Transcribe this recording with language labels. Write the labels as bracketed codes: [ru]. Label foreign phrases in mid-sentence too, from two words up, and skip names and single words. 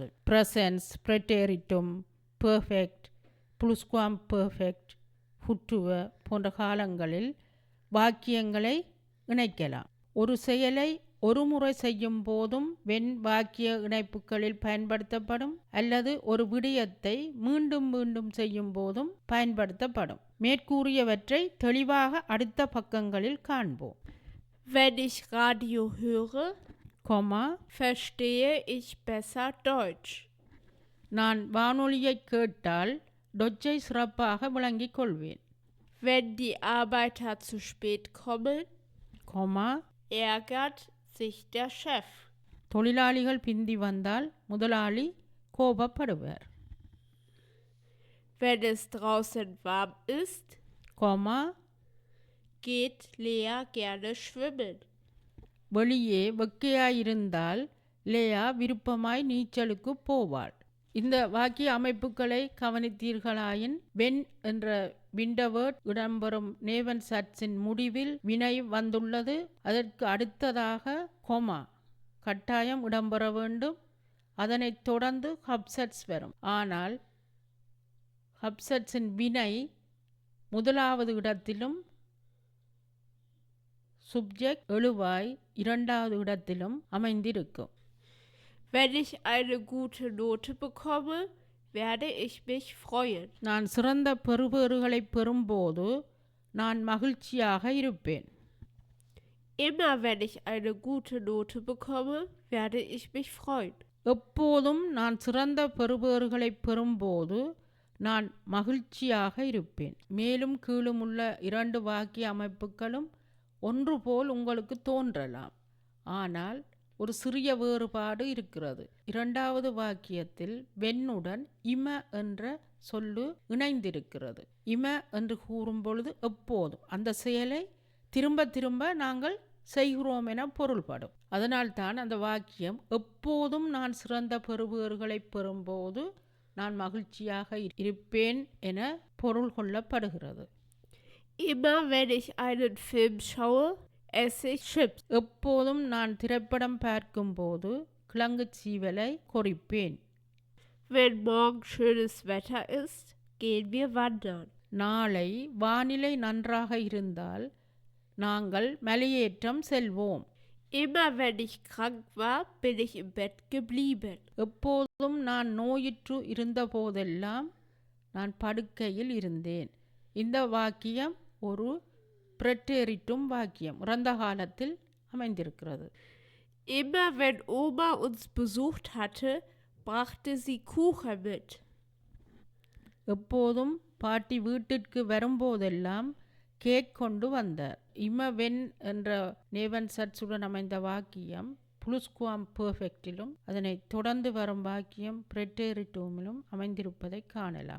[de] Präsens, Präteritum, Perfekt, Plusquamperfekt, Futur [ta] போன்ற காலங்களில் வாக்கியங்களை இணைக்கலாம். ஒரு செயலை ஒரு முறை செய்யும் போதும் வென் வாக்கிய இணைப்புகளில் பயன்படுத்தப்படும், அல்லது ஒரு விடயத்தை மீண்டும் மீண்டும் செய்யும் போதும் பயன்படுத்தப்படும். மேற்கூறியவற்றை தெளிவாக அடுத்த பக்கங்களில் காண்போம். [de] Wenn ich Radio höre, verstehe ich besser Deutsch. [ta] நான் வானொலியை கேட்டால் டொச்சை சிறப்பாக விளங்கிக் கொள்வேன். [de] Wenn die Arbeiter zu spät kommen, ärgert sich der Chef. [ta] தொழிலாளிகள் பிந்தி வந்தால் முதலாளி கோபப்படுவார். [de] Wenn es draußen warm ist, geht Lea gerne schwimmen. [ta] வெளியே வெக்கையாயிருந்தால் லேயா விருப்பமாய் நீச்சலுக்கு போவாள். இந்த வாக்கிய அமைப்புகளை கவனித்தீர்களாயின் வென் என்ற விண்டவேர்ட் இடம்பெறும் நேவன் சட்ஸின் முடிவில் வினை வந்துள்ளது. அதற்கு அடுத்ததாக கொமா கட்டாயம் இடம்பெற வேண்டும். அதனைத் தொடர்ந்து ஹப்சட்ஸ் வரும். ஆனால் ஹப்சட்ஸின் வினை முதலாவது இடத்திலும் சுப்ஜெக்ட் எழுவாய் இரண்டாவது இடத்திலும் அமைந்திருக்கும். [de] Wenn ich eine gute Note bekomme, werde ich mich freuen. [ta] நான் சிறந்த பெறுபேறுகளை பெறும்போது நான் மகிழ்ச்சியாக இருப்பேன். [de] Immer wenn ich eine gute Note bekomme, werde ich mich freuen. [ta] எப்போதும் நான் சிறந்த பெறுபேறுகளை பெறும்போது நான் மகிழ்ச்சியாக இருப்பேன். மேலும் கீழும் உள்ள இரண்டு வாக்கிய அமைப்புகளும் ஒன்று போல் உங்களுக்கு தோன்றலாம். ஆனால் ஒரு சிறிய வேறுபாடு இருக்கிறது. இரண்டாவது வாக்கியத்தில் வென்னுடன் இம என்ற சொல்லு இணைந்திருக்கிறது. இம என்று கூறும் பொழுது எப்போதும் அந்த செயலை திரும்ப திரும்ப நாங்கள் செய்கிறோம் என பொருள்படும். அதனால்தான் அந்த வாக்கியம் எப்போதும் நான் சிறந்த பெறுபேறுகளை பெறும்போது நான் மகிழ்ச்சியாக இருப்பேன் என பொருள் கொள்ளப்படுகிறது. [de] Immer wenn ich einen Film schaue, esse ich Chips. [ta] எப்போதும் நான் திரைப்படம் பார்க்கும்போது கிழங்கு சீவலை கொறிப்பேன். [de] Wenn morgen schönes Wetter ist, gehen wir wandern. [ta] நாளை வானிலை நன்றாக இருந்தால் நாங்கள் மலையேற்றம் செல்வோம். [de] Immer wenn ich krank war, bin ich im Bett geblieben. [ta] எப்போதும் நான் நோயுற்று இருந்த போதெல்லாம் நான் படுக்கையில் இருந்தேன். இந்த வாக்கியம் ஒரு ப்ரெட்டேரிட்டும் வாக்கியம் இறந்த காலத்தில் அமைந்திருக்கிறது. [de] Immer wenn Oma uns besucht hatte, brachte sie Kuchen mit. [ta] எப்போதும் பாட்டி வீட்டிற்கு வரும்போதெல்லாம் கேக் கொண்டு வந்தார். இமவென் என்ற நேவன் சட்ஸுடன் அமைந்த வாக்கியம் புளுஸ்குவாம் பெர்ஃபெக்டிலும் அதனைத் தொடர்ந்து வரும் வாக்கியம் ப்ரெட்டேரிட்டூமிலும் அமைந்திருப்பதை காணலாம்.